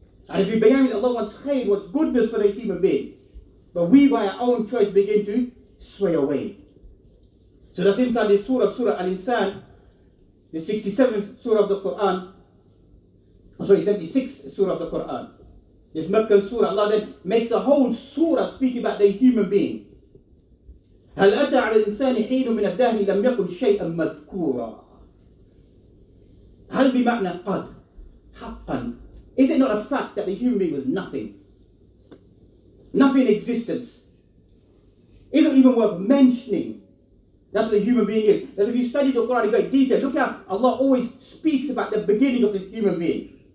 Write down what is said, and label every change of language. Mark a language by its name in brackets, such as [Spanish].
[English] And if we begin with Allah wants khair, wants goodness for the human being, but we by our own choice begin to sway away. So that's inside this Surah Al-Insaan, the 67th Surah of the Quran. Sorry, 76th Surah of the Quran. This Meccan Surah, Allah then makes a whole Surah speaking about the human being. [Arabic] هل أتى على الإنسان حين من الدهر لم يكن شيئا مذكورا. هل بمعنى قد حقا. [English] Is it not a fact that the human being was nothing? Nothing in existence. Isn't even worth mentioning. That's what a human being is. That if you study the Quran in great detail, look how Allah always speaks about the beginning of the human being.